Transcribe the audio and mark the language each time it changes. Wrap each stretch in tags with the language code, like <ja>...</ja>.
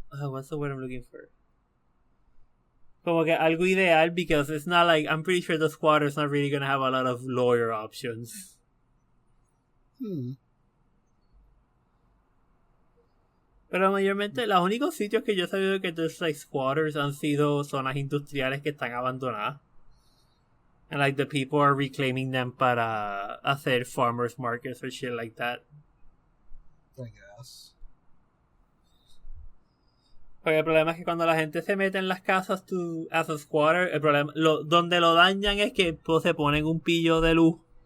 <en>what's the word I'm looking for?</en> <es>Como que algo ideal,</es> <en>because it's not like, I'm pretty sure the squatter's not really gonna have a lot of lawyer options.</en> <es>Pero mayormente los únicos sitios que yo he sabido que</es> <en>there's like squatters</en> <es>han sido zonas industriales que están abandonadas.</es> <en>And like the people are reclaiming them</en> <es>para hacer</es> <en>farmers markets or shit like that. I guess.</en> <es>Porque el problema es que cuando la gente se mete en las casas</es> <en>as a squatter,</en> <es>el problema, donde lo dañan es que pues, se ponen un pillo de luz.</es>